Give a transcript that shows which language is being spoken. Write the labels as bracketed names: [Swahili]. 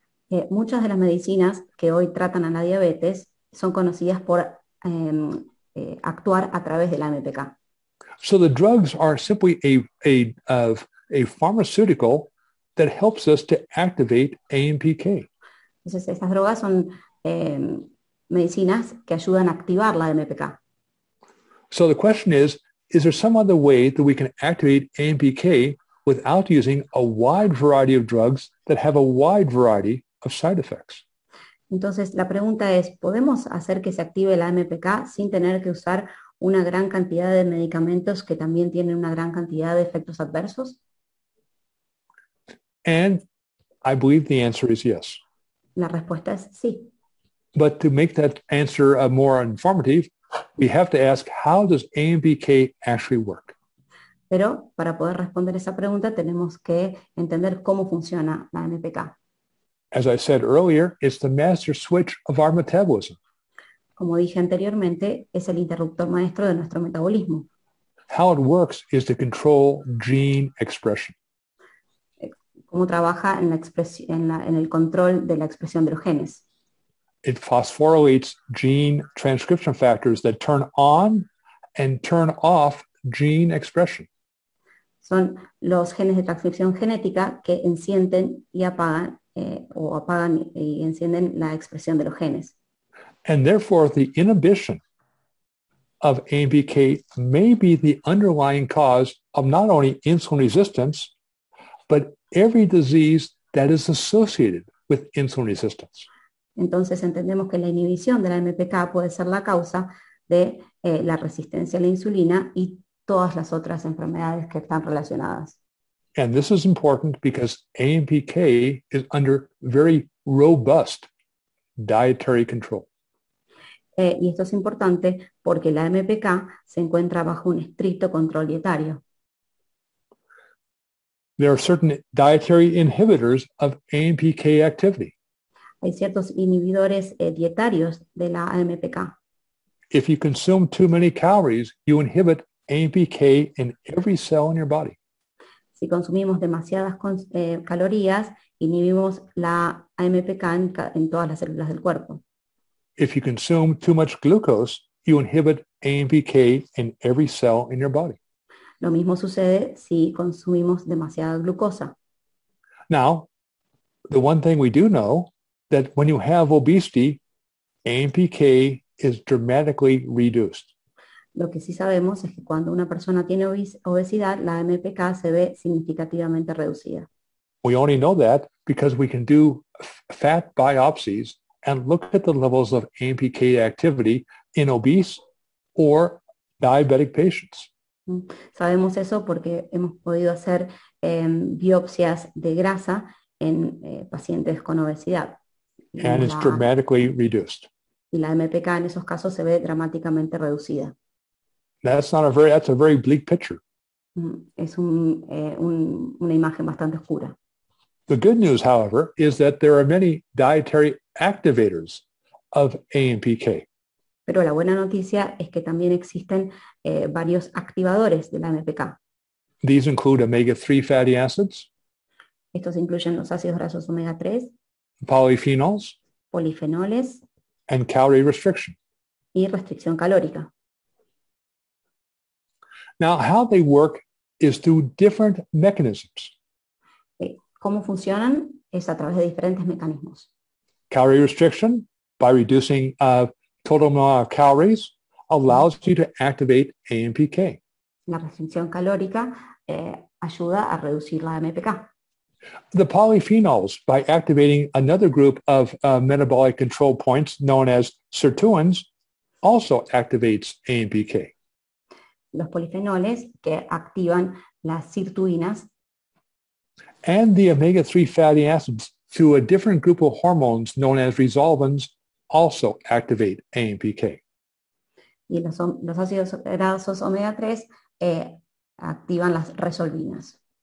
[Spanish] Muchas de las medicinas que hoy tratan a la diabetes son conocidas por actuar a través de la AMPK. [English] So the drugs are simply a pharmaceutical that helps us to activate AMPK. [Spanish] Entonces, estas drogas son medicinas que ayudan a activar la AMPK. [English] So the question is there some other way that we can activate AMPK without using a wide variety of drugs that have a wide variety of side effects? [Spanish] Entonces, la pregunta es, ¿podemos hacer que se active la AMPK sin tener que usar una gran cantidad de medicamentos que también tienen una gran cantidad de efectos adversos? [English] And I believe the answer is yes. [Spanish] La respuesta es sí. [English] But to make that answer more informative, we have to ask, how does AMPK actually work? [Spanish] Pero para poder responder esa pregunta tenemos que entender cómo funciona la AMPK. [English] As I said earlier, it's the master switch of our metabolism. [Spanish] Como dije anteriormente, es el interruptor maestro de nuestro metabolismo. [English] How it works is to control gene expression. [Spanish] Cómo trabaja en el control de la expresión de los genes. [English] It phosphorylates gene transcription factors that turn on and turn off gene expression. [Spanish] Son los genes de transcripción genética que encienden y apagan o apagan y encienden la expresión de los genes. [English] And therefore, the inhibition of AMPK may be the underlying cause of not only insulin resistance, but every disease that is associated with insulin resistance. [Spanish] Entonces entendemos que la inhibición de la AMPK puede ser la causa de la resistencia a la insulina y todas las otras enfermedades que están relacionadas. [English] And this is important because AMPK is under very robust dietary control. [Spanish] Y esto es importante porque la AMPK se encuentra bajo un estricto control dietario. [English] There are certain dietary inhibitors of AMPK activity. [Spanish] Hay ciertos inhibidores dietarios de la AMPK. [English] If you consume too many calories, you inhibit AMPK in every cell in your body. [Spanish] Si consumimos demasiadas calorías, inhibimos la AMPK en todas las células del cuerpo. [English] If you consume too much glucose, you inhibit AMPK in every cell in your body. [Spanish] Lo mismo sucede si consumimos demasiada glucosa. [English] Now, the one thing we do know that when you have obesity, AMPK is dramatically reduced. [Spanish] Lo que sí sabemos es que cuando una persona tiene obesidad, la AMPK se ve significativamente reducida. [English] We only know that because we can do fat biopsies and look at the levels of AMPK activity in obese or diabetic patients. [Spanish] Sabemos eso porque hemos podido hacer biopsias de grasa en pacientes con obesidad. [English] And it's dramatically reduced. [Spanish] Y la AMPK en esos casos se ve dramáticamente reducida. [English] That's a very bleak picture. [Spanish] Es una imagen bastante oscura. [English] The good news, however, is that there are many dietary activators of AMPK. [Spanish] Pero la buena noticia es que también existen varios activadores de la AMPK. [English] These include omega-3 fatty acids, [Spanish] Estos incluyen los ácidos grasos omega 3, [English] polyphenols, [Spanish] polifenoles [English] and calorie restriction. [Spanish] y restricción calórica. [English] Now, how they work is through different mechanisms. [Spanish] ¿Cómo funcionan? Es a través de diferentes mecanismos. [English] Calorie restriction, by reducing total amount of calories, allows you to activate AMPK. [Spanish] La restricción calórica ayuda a reducir la AMPK. [English] The polyphenols, by activating another group of metabolic control points known as sirtuins, also activates AMPK. [Spanish] Los polifenoles que activan las sirtuinas [English] And the omega-3 fatty acids through a different group of hormones known as resolvins also activate AMPK. [Spanish] y los ácidos grasos omega 3 activan las resolvinas.